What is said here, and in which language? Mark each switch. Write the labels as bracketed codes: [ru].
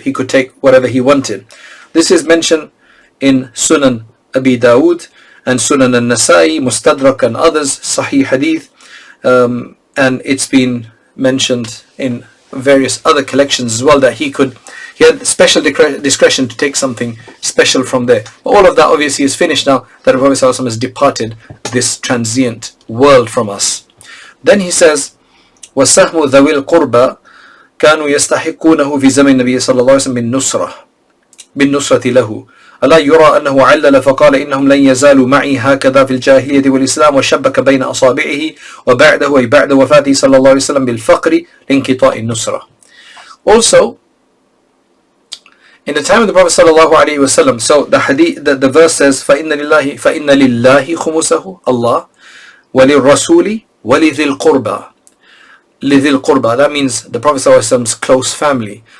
[en] He could take whatever he wanted. This is mentioned in Sunan Abi Dawood and Sunan al-Nasai, Mustadrak and others, Sahih Hadith, and it's been mentioned in various other collections as well, that he had special discretion to take something special from there. But all of that obviously is finished now that the Prophet ﷺ has departed this transient world from us. Then he says, [ar] وَسَهْمُ ذَوِي الْقُرْبَى كَانُوا يَسْتَحِقُّونَهُ فِي زَمَنِ النَّبِيِّ صلى الله عليه وسلم بالنصرة له ألا يرى أنه علل فقال إنهم لن يزالوا معي هكذا في الجاهلية والإسلام وشبك بين أصابعه وبعده أي بعد وفاته صلى الله عليه وسلم بالفقر لانقطاع النصرة. [en] Also, in the time of the Prophet sallallahu alaihi wasallam, so the verse says [ar] فإن لله خمسه Allah وللرسول ولذي القربى. لذي القربى, [en] that means the Prophet sallallahu alaihi wasallam's close family.